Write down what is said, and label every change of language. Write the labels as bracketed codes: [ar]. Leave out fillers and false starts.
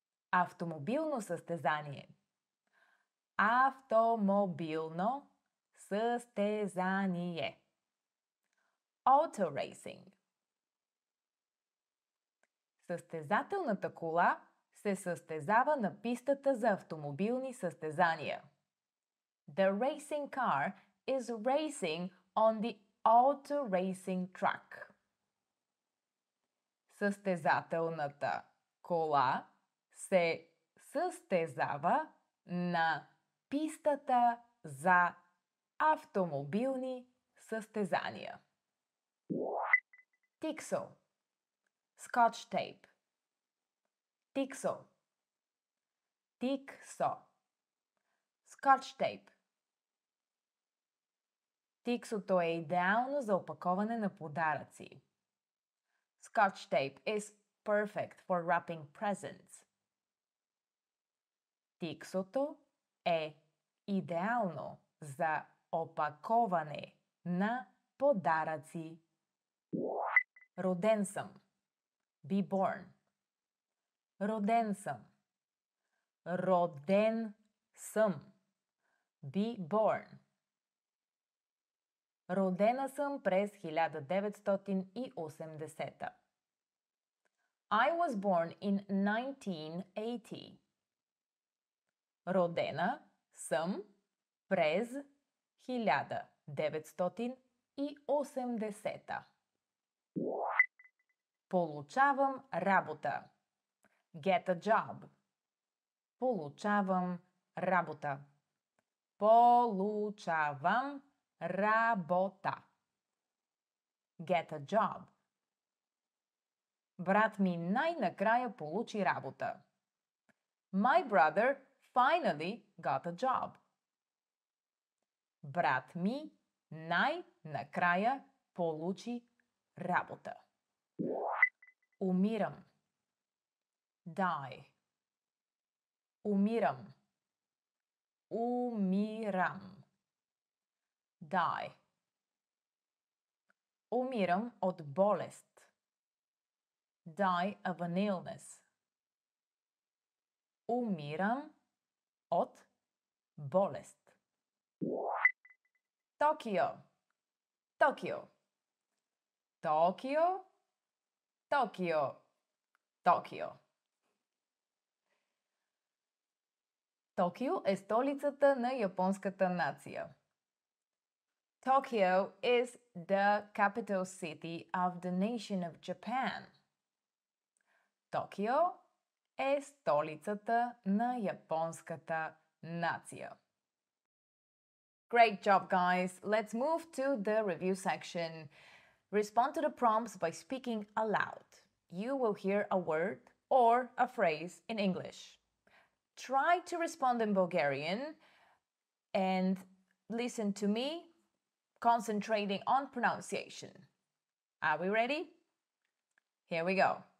[bg] Автомобилно състезание. Автомобилно състезание. [en] Auto racing. [bg] Състезателната кола се състезава на пистата за автомобилни състезания. [en] The racing car is racing on the auto racing track. [bg] Състезателната кола се състезава на пистата за автомобилни състезания. Тиксо. [en] Scotch tape. Тиксо. Тиксо. Scotch tape. [bg] Тиксото е идеално за опаковане на подаръци. [en] Scotch tape is perfect for wrapping presents. [bg] Тиксото е идеално за опаковане на подаръци. Роден съм. [en] Be born. [bg] Роден съм. Роден съм. [en] Be born. [bg] Родена съм през 1980. [en] I was born in 1980. [bg] Родена съм през 1980. Получавам работа. [en] Get a job. [bg] Получавам работа. Получавам работа. [en] Get a job. [bg] Брат ми най-накрая получи работа. [en] My brother finally got a job. [bg] Брат ми най-накрая получи работа. Умирам. [en] Die. [bg] Умирам. Умирам. [en] Die. [bg] Умирам от болест. [en] Die of an illness. [bg] Умирам от болест. Токио. Токио. Токио. Токио. Токио. Токио е столицата на японската нация. [en] Tokyo is the capital city of the nation of Japan. [bg] Токио е столицата на японската нация. [en] Great job, guys! Let's move to the review section. Respond to the prompts by speaking aloud. You will hear a word or a phrase in English. try to respond in Bulgarian and listen to me, concentrating on pronunciation. Are we ready? Here we go.